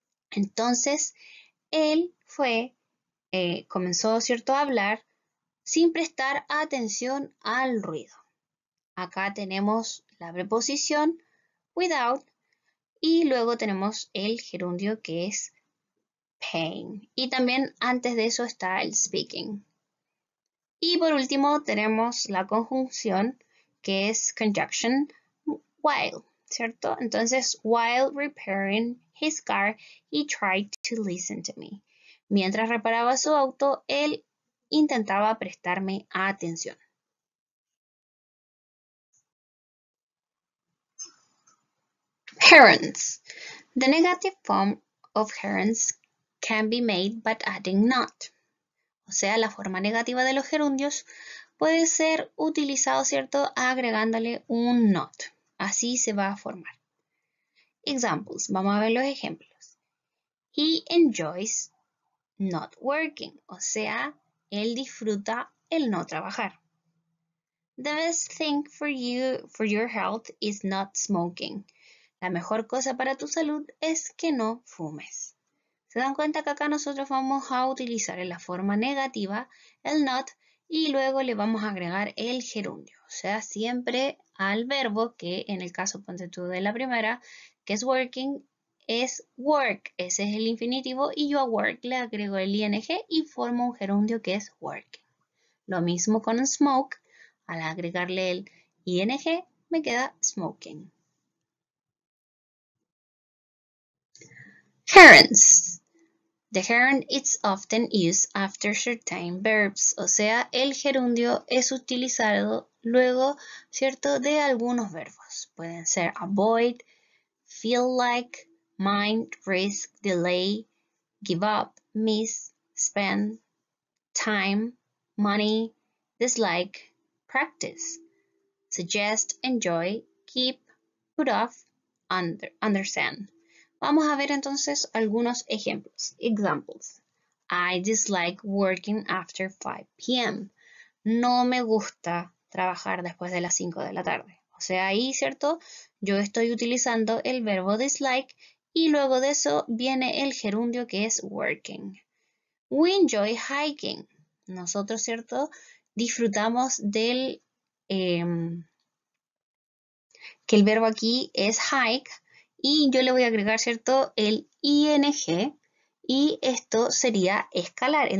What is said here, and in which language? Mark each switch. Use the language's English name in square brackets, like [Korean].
[Spanish] Entonces, él comenzó, ¿cierto?, a hablar sin prestar atención al ruido. Acá tenemos la preposición without y luego tenemos el gerundio que es paying. Y también antes de eso está el speaking. Y por último tenemos la conjunción que es conjunction while, ¿cierto? [English] Entonces, while repairing his car, he tried to listen to me. [Spanish] Mientras reparaba su auto, él intentaba prestarme atención. [English] Gerunds. The negative form of gerunds can be made by adding not. [Spanish] O sea, la forma negativa de los gerundios puede ser utilizado, ¿cierto?, agregándole un not. Así se va a formar. Examples. Vamos a ver los ejemplos. [English] He enjoys not working. [Spanish] O sea, él disfruta el no trabajar. [English] The best thing for your health is not smoking. [Spanish] La mejor cosa para tu salud es que no fumes. ¿Se dan cuenta que acá nosotros vamos a utilizar en la forma negativa el not y luego le vamos a agregar el gerundio? O sea, siempre al verbo, que en el caso ponte tú de la primera, que es working, es work. Ese es el infinitivo y yo a work le agrego el ing y formo un gerundio que es working. Lo mismo con smoke. Al agregarle el ing me queda smoking. [English] Gerunds. The gerund is often used after certain verbs, [Spanish] o sea, el gerundio es utilizado luego, ¿cierto?, de algunos verbos. Pueden ser avoid, feel like, mind, risk, delay, give up, miss, spend, time, money, dislike, practice, suggest, enjoy, keep, put off, understand. Vamos a ver entonces algunos ejemplos. Examples. [English] I dislike working after 5 p.m. [Spanish] No me gusta trabajar después de las 5 de la tarde. O sea, ahí, ¿cierto? Yo estoy utilizando el verbo dislike y luego de eso viene el gerundio que es working. [English] We enjoy hiking. [Spanish] Nosotros, ¿cierto?, disfrutamos del que el verbo aquí es hike y yo le voy a agregar, ¿cierto?, el ing y esto sería escalar.